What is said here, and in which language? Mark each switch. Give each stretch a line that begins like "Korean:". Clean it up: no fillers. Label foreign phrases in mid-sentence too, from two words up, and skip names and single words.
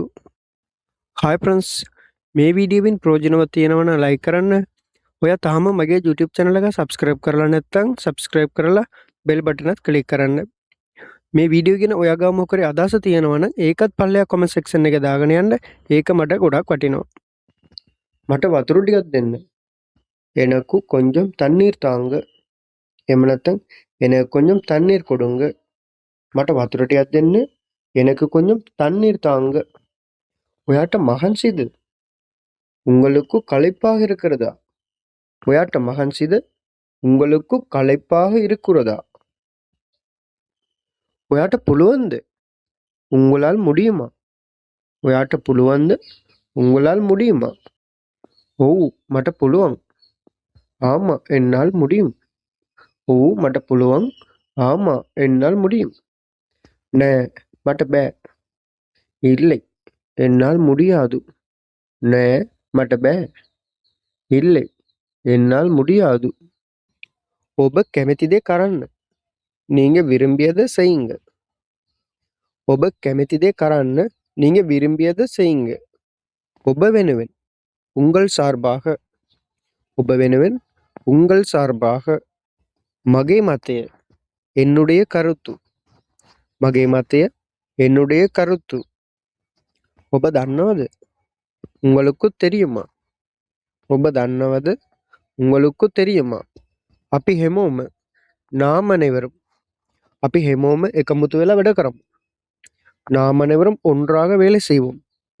English: hi friends,
Sinhala: මේ වීඩියෝවෙන් ප්‍රයෝජනවත් තියෙනවා නම් ලයික් කරන්න. ඔයා තාම මගේ YouTube channel එක subscribe කරලා නැත්නම් subscribe කරලා
English: bell button
Sinhala: එකත් click කරන්න. මේ වීඩියෝ ගැන ඔයා ගාව මොකරි අදහස තියෙනවා නම් ඒකත් පල්ලෙහා
English: comment section
Sinhala: එකේ දාගෙන යන්න. ඒක මට ගොඩක් වටිනවා. මට වතුර ටිකක් දෙන්න.
Tamil: எனக்கு கொஞ்சம் தண்ணீர் தாங்க.
Sinhala: එහෙම නැත්නම්
Tamil: எனக்கு கொஞ்சம் தண்ணீர் கொடுங்க.
Sinhala: මට වතුර ටිකක් දෙන්න.
Tamil: எனக்கு கொஞ்சம் தண்ணீர் தாங்க.
Sinhala: ඔයාට මහන්සිද?
Tamil: உங்களுக்கு களைப்பாக இருக்கிறதா?
Sinhala: ඔයාට මහන්සිද?
Tamil: உங்களுக்கு களைப்பாக இருக்கிறதா?
Sinhala: ඔයාට පුළුවන්ද?
Tamil: உங்களால் முடியுமா?
Sinhala: ඔයාට පුළුවන්ද?
Tamil: உங்களால் முடியுமா?
Sinhala: ඔව් මට පුළුවන්.
Tamil: ஆமா என்னால் முடியும்.
Sinhala: ඔව් මට පුළුවන්.
Tamil: ஆமா என்னால் முடியும்.
Sinhala: නෑ මට බෑ.
Tamil: இல்லை என்னால் முடியாது.
Sinhala: නෑ මට බෑ.
Tamil: இல்லை என்னால் முடியாது.
Sinhala: ඔබ කැමති දේ කරන්න.
Tamil: நீங்க விரும்பியதை செய்யுங்க.
Sinhala: ඔබ කැමති දේ කරන්න.
Tamil: நீங்க விரும்பியதை செய்யுங்க.
Sinhala: ඔබ වෙනුවෙන්.
Tamil: உங்கள் சார்பாக.
Sinhala: ඔබ වෙනුවෙන්.
Tamil: உங்கள் சார்பாக.
Sinhala: මගේ මතය.
Tamil: என்னுடைய கருத்து.
Sinhala: මගේ මතය.
Tamil: என்னுடைய கருத்து.
Sinhala: ඔබ දන්නවද?
Tamil: உங்களுக்கு தெரியுமா?
Sinhala: ඔබ දන්නවද?
Tamil: உங்களுக்கு தெரியுமா?
Sinhala: අපි හැමෝම
Tamil: நாம் அனைவரும்.
Sinhala: අපි හැමෝම එකමුතු වෙලා වැඩ කරමු.
Tamil: நாம் அனைவரும் ஒன்றாக வேலை செய்வோம்.